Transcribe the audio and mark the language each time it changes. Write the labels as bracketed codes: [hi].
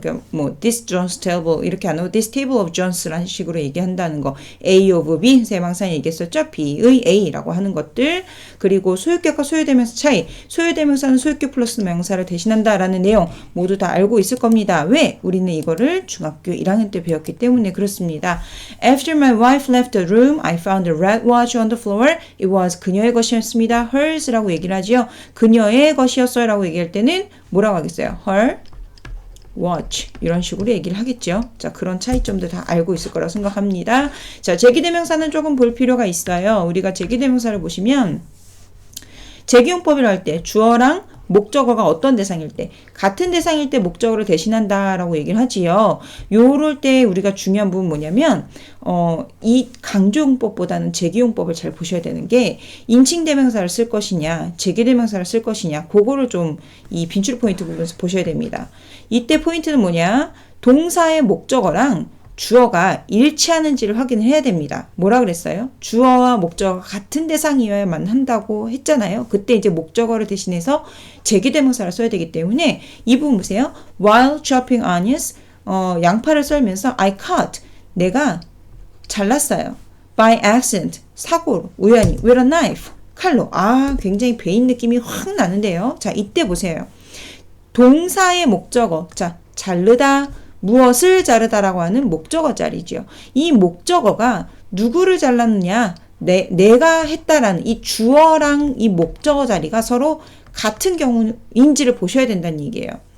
[ko] 그러니까 뭐 this John's table 이렇게 안 하고 this table of Johns라는 식으로 얘기한다는 거, A of B 선생님 항상 얘기했었죠. B의 A라고 하는 것들, 그리고 소유격과 소유대명사 차이, 소유대명사는 소유격 플러스 명사를 대신한다라는 내용 모두 다 알고 있을 겁니다. 왜? 우리는 이거를 중학교 1학년 때 배웠기 때문에 그렇습니다. [en] After my wife left the room, I found a red watch on the floor. It was [ko] 그녀의 것이었습니다. hers라고 얘기를 하지요. 그녀의 것이었어요 라고 얘기할 때는 뭐라고 하겠어요? her watch 이런 식으로 얘기를 하겠죠. 자, 그런 차이점들 다 알고 있을 거라고 생각합니다. 자, 제기대명사는 조금 볼 필요가 있어요. 우리가 제기대명사를 보시면 제기용법을 할 때 주어랑 목적어가 어떤 대상일 때, 같은 대상일 때 목적어를 대신한다 라고 얘기를 하지요. 요럴 때 우리가 중요한 부분 뭐냐면 이 강조용법보다는 제기용법을 잘 보셔야 되는 게, 인칭대명사를 쓸 것이냐 제기대명사를 쓸 것이냐, 그거를 좀 이 빈출 포인트 부분에서 보셔야 됩니다. 이때 포인트는 뭐냐, 동사의 목적어랑 주어가 일치하는지를 확인을 해야 됩니다. 뭐라 그랬어요? 주어와 목적어가 같은 대상이어야만 한다고 했잖아요. 그때 이제 목적어를 대신해서 제기대명사를 써야 되기 때문에 이 부분 보세요. [en] While chopping onions, [ko] 양파를 썰면서 [en] I cut, [ko] 내가 잘랐어요. [en] By accident, [ko] 사고로, 우연히, [en] with a knife, [ko] 칼로. 아, 굉장히 배인 느낌이 확 나는데요. 자, 이때 보세요. 동사의 목적어, 자, 자르다, 무엇을 자르다라고 하는 목적어 자리죠. 이 목적어가 누구를 잘랐느냐, 내가 했다라는 이 주어랑 이 목적어 자리가 서로 같은 경우인지를 보셔야 된다는 얘기예요.